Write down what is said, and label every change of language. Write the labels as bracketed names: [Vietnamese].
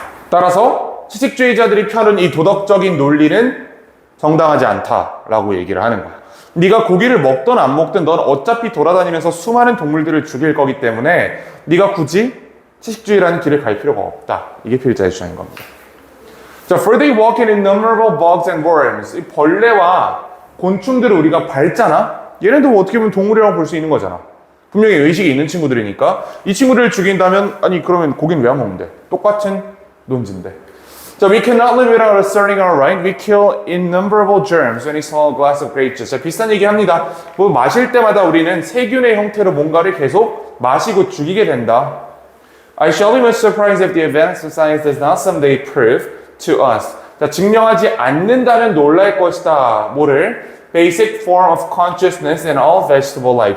[Korean] 따라서 채식주의자들이 펴는 이 도덕적인 논리는 정당하지 않다라고 얘기를 하는 거야. 네가 고기를 먹든 안 먹든 넌 어차피 돌아다니면서 수많은 동물들을 죽일 거기 때문에 네가 굳이 채식주의라는 길을 갈 필요가 없다. 이게 필자의 주장인 겁니다. [English] 자, for they walk in innumerable bugs and worms. [Korean] 이 벌레와 곤충들을 우리가 밟잖아? 얘네도 어떻게 보면 동물이라고 볼 수 있는 거잖아. 분명히 의식이 있는 친구들이니까 이 친구들을 죽인다면 아니 그러면 고기는 왜 안 먹는데? 똑같은 논지인데. [English] 자, we cannot live without asserting our right. We kill innumerable germs when we swallow a glass of grape juice. [Korean] 자, 비슷한 얘기 합니다. 뭐 마실 때마다 우리는 세균의 형태로 뭔가를 계속 마시고 죽이게 된다. [English] I shall be much surprised if the advance of science does not someday prove to us. [Korean] 자, 증명하지 않는다면 놀랄 것이다. 뭐를? [English] Basic form of consciousness in all vegetable life.